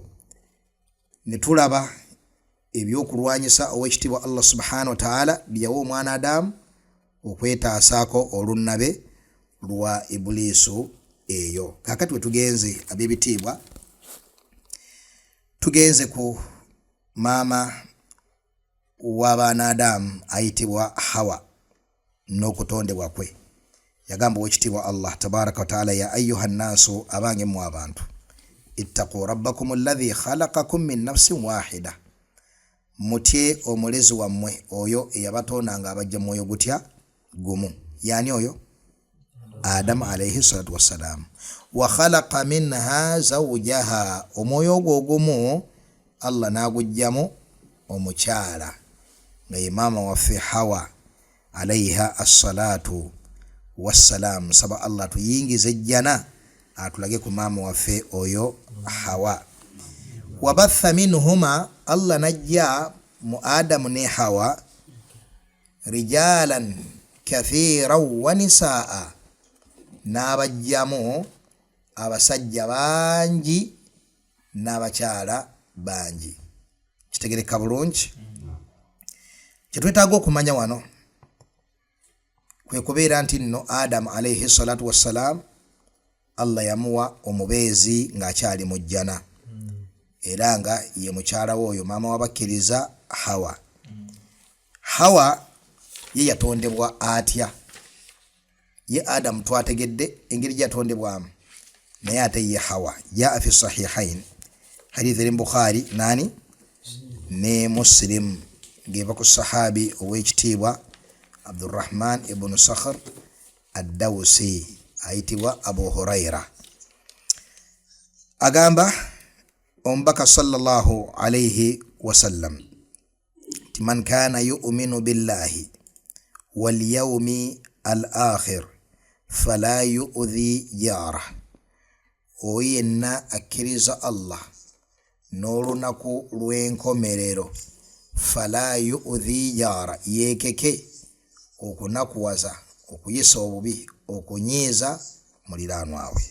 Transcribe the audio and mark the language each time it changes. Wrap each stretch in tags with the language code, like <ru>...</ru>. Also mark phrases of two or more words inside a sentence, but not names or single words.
<lg>Ne tulaba ebyokulwanyisa ow'ekitiibwa Allah</lg> <ar>سبحانه وتعالى</ar> <lg>bye yawa omwana Adamu okwetaasaako olunnabe lwa Ibulisu eyo. Kaakati we tugenze ab'ebitiibwa, tugenze ku maama w'abaana Adamu ayitibwa Hawa n'okutondebwa kwe. Yagamba ow'ekitiibwa Allah</lg> <ar>تبارك وتعالى, يا أيها الناس,</ar> <lg>abange mu abantu,</lg> <ar>اتقوا ربكم الذي خلقكم من نفس واحدة,</ar> <lg>mutye omulezi wammwe oyo eyabatonda nga abajja mwoyo gutya gumu. Yani oyo Adamu</lg> <ar>عليه الصلاة والسلام. وخلق منها زوجها,</ar> <lg>omwoyo ogwo ogumu Allah n'agujjamu omukyala nga ye maama waffe Hawa</lg> <ar>عليها الصلاة والسلام.</ar> <lg>Saba Allah tuyingize ejjana atulage ku maama waffe oyo Hawa.</lg> <ar>وبث منهما,</ar> <lg>Allah najja mu Adamu ne Hawa</lg> <ar>رجالا كثيرا ونساء,</ar> <lg>n'abajjamu abasajja bangi n'abakyala bangi. Kitegereka bulungi? Kyetwetaaga okumanya wano kwe kubeera nti nno Adamu</lg> <ar>عليه الصلاة والسلام</ar> <lg>Allah yamuwa omubeezi ng'akyali mu jjana, era nga ye mukyala we oyo maama w'abakkiriza Hawa. Hawa ye yatondebwa atya? Ye Adamu twategedde engeri gyatondebwamu, naye ate ye Hawa</lg> <ar>جاء في الصحيحين,</ar> <lg>hadith eri Bukhari nani ne Muslim, ngeva ku sahabi ow'ekitiibwa Abdurrahman ibn Sakhr ad-Dawsi ayitibwa Abu Huraira. Agamba omubaka</lg> <ar>صلى الله عليه وسلم</ar> <lg>ti</lg> <ar>من كان يؤمن بالله واليوم الآخر فلا يؤذي جاره,</ar> <lg>oyo yenna akkiriza Allah n'olunaku lw'enkomerero,</lg> <ar>فلا يؤذي جاره,</ar> <lg>yeekeke okunakuwaza, okuyisa obubi, okunyiiza muliraanwa we.</lg>